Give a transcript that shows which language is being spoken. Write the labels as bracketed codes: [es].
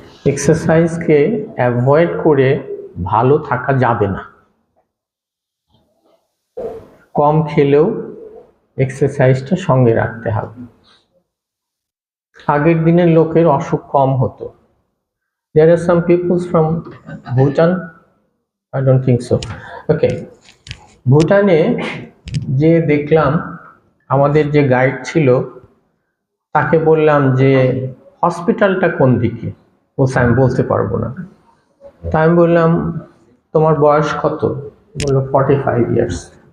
[bn] এক্সারসাইজকে avoid করে ভালো থাকা যাবে না। কম খেলেও এক্সারসাইজটা সঙ্গে রাখতে হবে। আগের দিনের লোকের অসুখ কম হতো। [en] There are some people from Bhutan, I don't think so. [bn] Okay, ভুটানে যে দেখলাম, আমাদের যে গাইড ছিল তাকে বললাম যে হসপিটালটা কোন দিকে, বলছে আমি বলতে পারবো না। তাই আমি বললাম তোমার বয়স কত? বললো 45 ইয়ার্স।